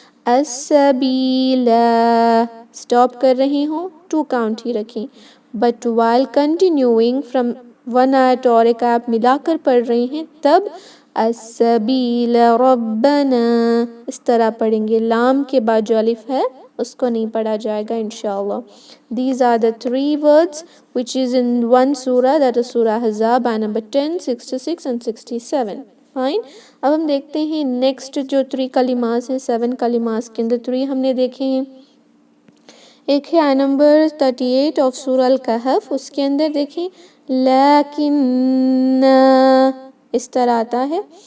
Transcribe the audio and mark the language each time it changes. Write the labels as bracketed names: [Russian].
[Urdu] السبیل stop کر رہے ہوں، 2 کاؤنٹ ہی رکھیں. But [English] while continuing from one [Urdu] آیت اور ایک آپ ملا کر پڑھ رہے ہیں، تب السبیل ربنا اس طرح پڑھیں گے. لام کے بعد جو الف ہے اس کو نہیں پڑھا جائے گا انشاءاللہ. [English] These are the 3 words which is in one surah, that is Surah Ahzab, ayah number 10, 66 and 67. Fine. [Urdu] اب ہم دیکھتے ہیں نیکسٹ جو 3 کلمات ہیں، 7 کلمات کے اندر 3 ہم نے دیکھے ہیں. ایک ہے آیہ نمبر 38 آف سورہ الکہف، اس کے اندر دیکھیں لیکن اس طرح آتا ہے.